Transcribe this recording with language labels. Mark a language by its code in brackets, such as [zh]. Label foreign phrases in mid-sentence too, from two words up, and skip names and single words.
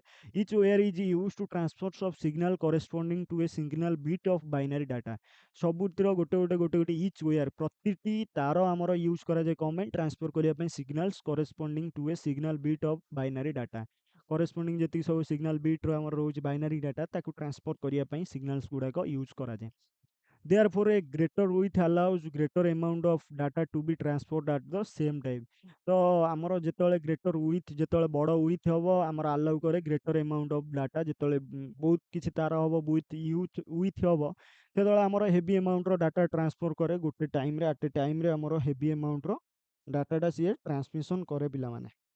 [en] each wire is use to transfers of signal corresponding to a signal bit of binary data. [or] ସବୁଥିର ଗୋଟେ [en] each wire, [or] ପ୍ରତିଟି ତାର ଆମର ୟୁଜ୍ କରାଯାଏ କ'ଣ ପାଇଁ, ଟ୍ରାନ୍ସଫର୍ କରିବା ପାଇଁ [en] signals corresponding to a signal bit of binary data. [or] କରେସ୍ପଣ୍ଡିଂ ଯେତିକି ସବୁ ସିଗ୍ନାଲ୍ ବିଟ୍ର ଆମର ରହୁଛି [en] binary data, [or] ତାକୁ ଟ୍ରାନ୍ସଫର୍ କରିବା ପାଇଁ ସିଗ୍ନାଲ୍ସ ଗୁଡ଼ାକ ୟୁଜ୍ କରାଯାଏ। [en] Therefore a greater width allows greater amount of data to be transferred at the same time। [or] ତ ଆମର ଯେତେବେଳେ [en] greater width, [or] ଯେତେବେଳେ ବଡ଼ ୱିଥ୍ ହେବ ଆମର ଆଲାଉ କରେ [en] greater amount of data, [or] ଯେତେବେଳେ ବହୁତ କିଛି ତାର ହେବ ୱିଥ୍ ହେବ ସେତେବେଳେ ଆମର ହେଭି ଆମାଉଣ୍ଟର ଡାଟା ଟ୍ରାନ୍ସଫର୍ କରେ ଗୋଟେ ଟାଇମ୍ରେ, [en] at a time [or] ଆମର ହେଭି ଆମାଉଣ୍ଟର ଡାଟାଟା ସିଏ ଟ୍ରାନ୍ସମିସନ୍ କରେ ପିଲାମାନେ।